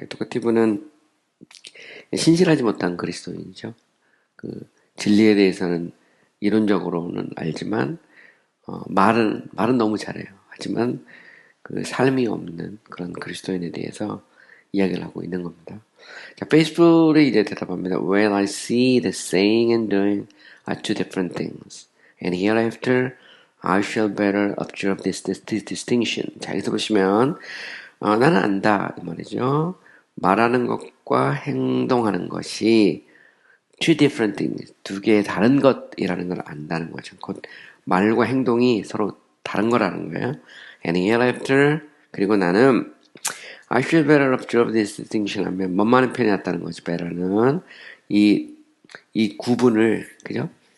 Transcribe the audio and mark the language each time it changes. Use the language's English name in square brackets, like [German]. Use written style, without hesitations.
[Korean] 토커티브는 신실하지 못한 그리스도인이죠. 진리에 대해서는 이론적으로는 알지만 말은 너무 잘해요. 하지만 그 삶이 없는 그런 그리스도인에 대해서 이야기를 하고 있는 겁니다. 자, 페이스북에 이제 대답합니다. [English] Well, I see the saying and doing are two different things. And hereafter I shall better observe this distinction. [Korean] 자, 여기서 보시면 나는 안다 이 말이죠. 말하는 것과 행동하는 것이 [English] two different things, [Korean] 두 개의 다른 것이라는 걸 안다는 거죠. 곧 말과 행동이 서로 다른 거라는 거예요. [English] And hereafter, [Korean] 그리고 나는 [English] I should better observe this distinction [Korean] 하면 뭔 편이 낫다는 거죠. better는 이 구분을, 그죠?